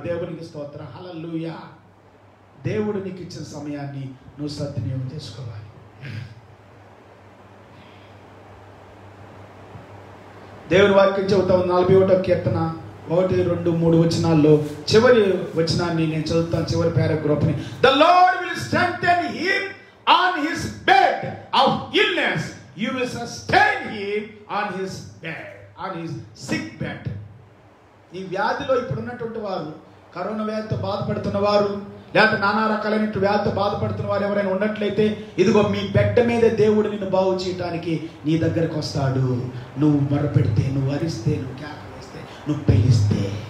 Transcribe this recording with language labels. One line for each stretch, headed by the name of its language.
Telugu: దేవునికి స్తోత్రం, హల్లెలూయా. దేవుడు నీకు ఇచ్చిన సమయాన్ని నువ్వు సద్వినియోగం చేసుకోవాలి. దేవుని వాక్యం చెబుతా ఉంది 41వ కీర్తన 1, 2, 3 వచనాల్లో చివరి వచనాన్ని నేను చదువుతాను, చివరి పారాగ్రాఫ్ని.
English: The Lord will strengthen him on his bed of illness. You will sustain him on his bed, on his sick bed.
Telugu: ఈ వ్యాధిలో ఇప్పుడున్నటువంటి వారు, కరోనా వ్యాధితో బాధపడుతున్న వారు, లేకపోతే నానా రకాలైన వ్యాధితో బాధపడుతున్న వారు ఎవరైనా ఉన్నట్లయితే, ఇదిగో మీ బెడ్డ మీదే దేవుడు నిన్ను బాగు చేయటానికి నీ దగ్గరకు వస్తాడు. నువ్వు మొరపెడితే, నువ్వు అరిస్తే, నువ్వు కేక వేస్తే, నువ్వు పెయిస్తే.